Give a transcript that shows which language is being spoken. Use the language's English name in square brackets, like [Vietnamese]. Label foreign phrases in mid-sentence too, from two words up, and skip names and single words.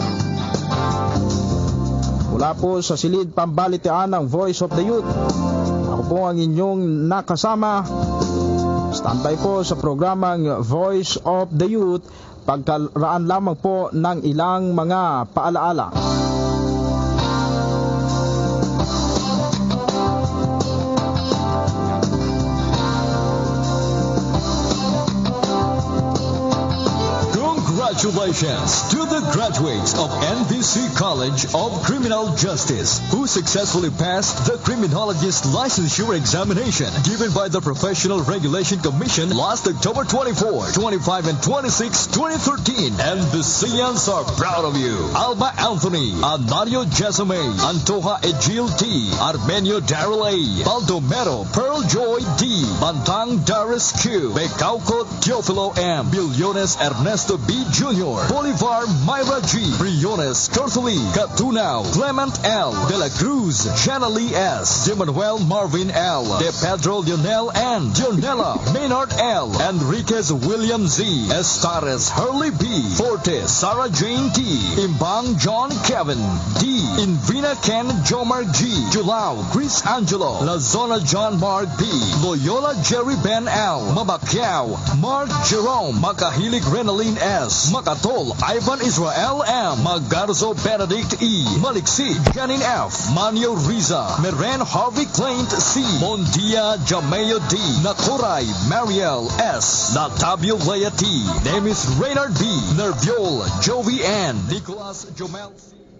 [Filipino] Mula po sa silid pambalitian ng Voice of the Youth, ako po ang inyong nakasama. Standby po sa programang Voice of the Youth, pagkaraan lamang po ng ilang mga paalaala. [English] Congratulations to the graduates of NBC College of Criminal Justice who successfully passed the Criminologist Licensure Examination given by the Professional Regulation Commission last October 24, 25, and 26, 2013. NBCians are proud of you. Alba Anthony, Anario Jesame, Antoja Egil T, Armenio Darrell A, Baldomero Pearl Joy D, Bantang Darius Q, Becauco Teofilo M, Billones Ernesto B. Jr., Bolivar Myra G, Briones Cortoli, Catunao, Clement L, De La Cruz, Shanna Lee S, De Manuel Marvin L, De Pedro Lionel N, Jonella Maynard L, Enriquez William Z, Estares Hurley B, Fortes Sarah Jane T, Imbang John Kevin D, Invina Ken Jomar G, Julao Chris Angelo, La Zona John Mark B, Loyola Jerry Ben L, Mabakyao Mark Jerome, Makahilig Renaline S, Makatol Ivan Israel M, Magarzo Benedict E, Maliksi Janine F, Manio Riza, Meren Harvey Claint C, Mondia Jameo D, Nakoray Mariel S, Natabio Lea T, Nemis Reynard B, Nerviol Jovi N, Nicolas Jomel C,